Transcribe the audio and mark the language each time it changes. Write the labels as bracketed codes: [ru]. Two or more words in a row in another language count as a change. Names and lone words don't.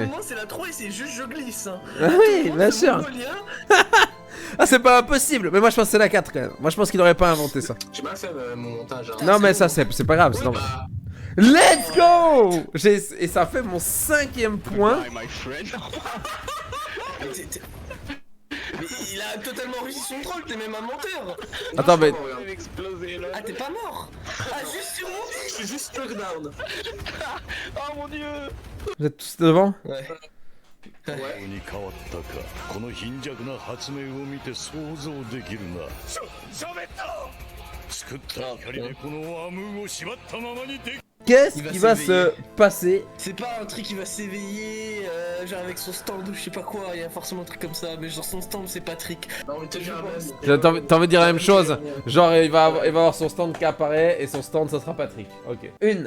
[fr] moment c'est la 3 et c'est juste je glisse. Hein. Ah oui, bien sûr. Ah, c'est pas impossible, mais moi je pense que c'est la 4 quand même. Moi je pense qu'il aurait pas inventé ça. J'ai mal fait mon montage. Hein. Non mais ça c'est pas grave, c'est Oui, normal. bah, [en] Let's go! [fr] Et ça fait mon 5ème point. [en] My friend. [fr] Mais il a totalement réussi son troll, t'es même un menteur. Attends mais... Il a explosé là. Ah t'es pas mort. Ah juste sur mon je suis juste knockdown. Oh mon dieu. Vous êtes tous devant? Ouais. [ja] に変わったかこの貧弱な発明を見て想像できるな作った光でこのアムーを縛ったままにで [fr] Qu'est-ce qui va se passer? C'est pas un truc qui va s'éveiller, genre avec son stand ou je sais pas quoi, il y a forcément un truc comme ça, mais genre son stand c'est Patrick. Non, mais T'as envie de dire la même chose? Genre il va avoir son stand qui apparaît et son stand ça sera Patrick. Ok. 1.